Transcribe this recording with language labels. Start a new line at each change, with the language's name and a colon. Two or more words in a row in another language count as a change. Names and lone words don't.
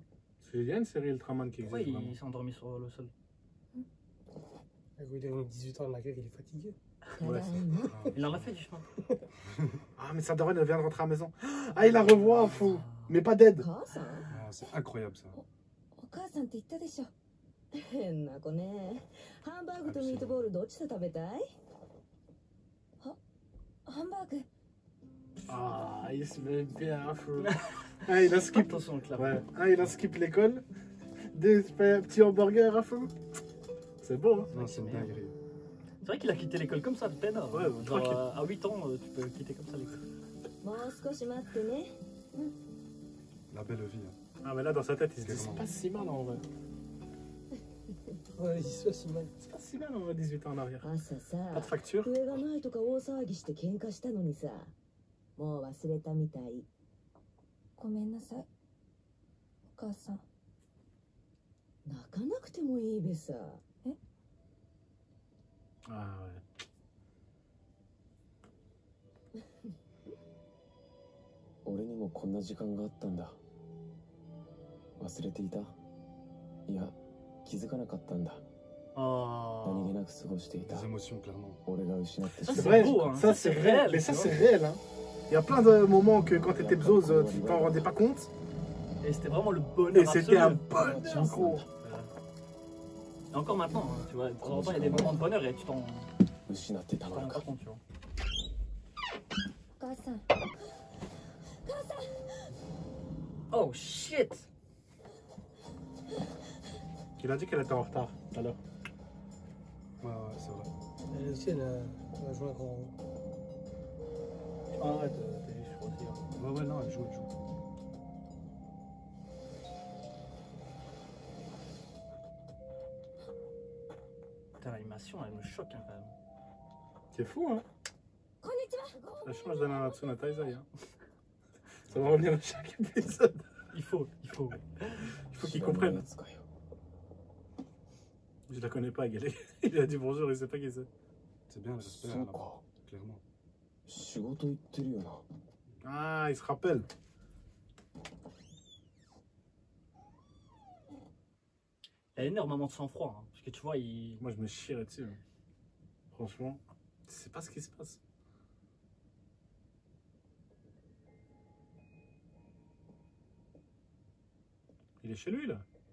French: Parce qu'il y a une série Ultraman qui Pourquoi existe, vraiment. il s'est endormi sur le sol? Il est 18 ans de la guerre, il est fatigué. Ouais, c'est- Il en a fait du chemin. Ah, mais sa daronne, elle vient de rentrer à la maison. Ah, il la revoit, fou. Mais pas d'aide.
Japanese: 母さん
French: Ah, c'est incroyable ça.
Japanese: お母さんって言ったでしょ変な子ねハンバーグとミートボールどっちで食べたいハンバーグ
French: Ah, il se met bien, fou. Ah, il a skip. Attention, le clap. Ouais. Ah, il a skip l'école. Des petits hamburgers à fou. C'est beau, hein. Non, c'est une dinguerie. C'est vrai qu'il a quitté l'école comme ça, de peine. Ouais, Genre, tranquille. à 8 ans, tu peux quitter comme ça l'école.
Japanese: もう少し待ってね
French: La belle vie. Hein. Ah, mais là, dans sa tête, il se dit, c'est pas si mal en vrai. Ouais, il se si mal. C'est pas si mal en vrai, 18 ans en arrière.
Japanese: 朝さ
French: Pas de facture.
Japanese: 笛がないとか大騒ぎして喧嘩したのにさもう忘れたみたいごめんなさいお母さん。泣かなくてもいいべさ
French: Ah, ouais.
Japanese: 俺にもこんな時間があったんだ忘れていたいや気づかなかったんだ何
French: Oh.
Japanese: 気なく過ごしていた
French: Des émotions, clairement.
Japanese: 俺が失ってし
French: Ça,
Japanese: ま
French: C'est
Japanese: っ
French: c'est vrai, beau, hein. ça c'est C'est réel. réel, Mais ça tu c'est vois. réel, hein. Il y a plein de moments que quand t'étais bzose, tu t'en rendais pas compte. Et c'était vraiment le bonheur. Et c'était un absolu. bonheur, gros. Et encore maintenant, hein, tu vois, de temps en temps, il y a des moments de bonheur et tu t'en
Japanese: 失ってたの
French: rends pas
Japanese: か
French: compte, tu vois.
Japanese: お母さん。
English: Oh shit!
French: Il a dit qu'elle était en retard tout à l'heure. Ouais, ouais, c'est vrai. Elle aussi, elle a joué un grand rôle. Arrête, je crois aussi. Hein. Ouais, ouais, non, elle joue, elle joue. Putain, l'animation, elle me choque hein, quand même. C'est fou, hein.
Japanese: こんにちは。
French: Ça change de Nanatsu no Taizai. Hein. Ça va revenir à chaque épisode. Il faut. Il faut
Japanese: 知
French: qu'ils
Japanese: らない
French: comprennent.
Japanese: やつかよ
French: Je la connais pas, Galé. Il a dit bonjour, il sait pas qui c'est. C'est bien le respect,
Japanese: そうか
French: clairement.
Japanese: 仕事行ってるよな
French: Ah, il se rappelle. Il a énormément de sang-froid. Hein, parce que tu vois, il. Moi, je me chierais dessus. Hein. Franchement, tu sais pas ce qui se passe. Il est chez lui, là.